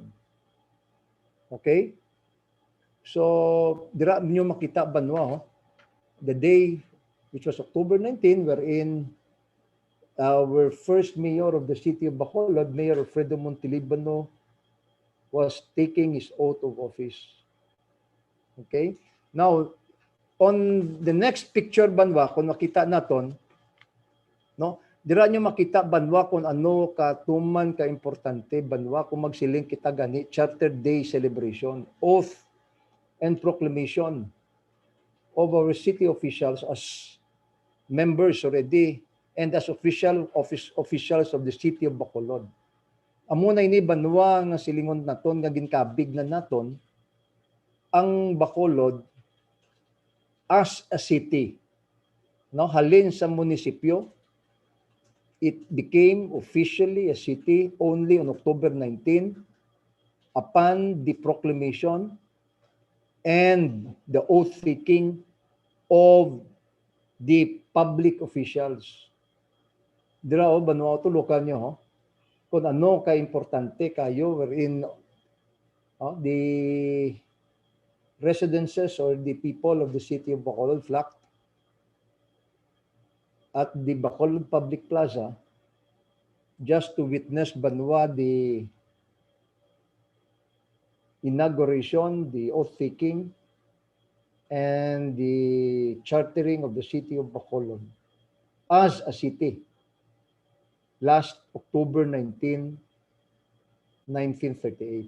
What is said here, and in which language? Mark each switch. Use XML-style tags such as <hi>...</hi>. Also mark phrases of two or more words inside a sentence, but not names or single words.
<hil>Okay? So, dira nyo makita Banwa,</hil> <en>the day which was October 19, wherein our first mayor of the city of Bacolod, Mayor Alfredo Montelibano, was taking his oath of office. Okay? Now, on the next picture Banwa,</en> <hil>kung makita naton, no, dira nyo makita Banwa kung ano katuman ka importante Banwa kung magsiling kita gani</hil> <en>Charter Day celebration, oath and proclamation of our city officials as members already and as officials of the city of Bacolod.</en> <hil>Amo na ini Banwa nga silingon naton nga ginkabig na naton ang Bacolod</hil> <en>as a city.</en> <hil>No, halin sa munisipyo,</hil> <en>it became officially a city only on October 19 upon the proclamation and the oath-taking of the public officials.</en> <hil>Dira o Banwa, tulukan nyo kung ano ka-importante kayo</hil> <en>wherein the residences or the people of the city of Bacolod flocked at the Bacolod Public Plaza just to witness Banwa the inauguration, the oath-taking, and the chartering of the city of Bacolod as a city last October 19, 1938.</en>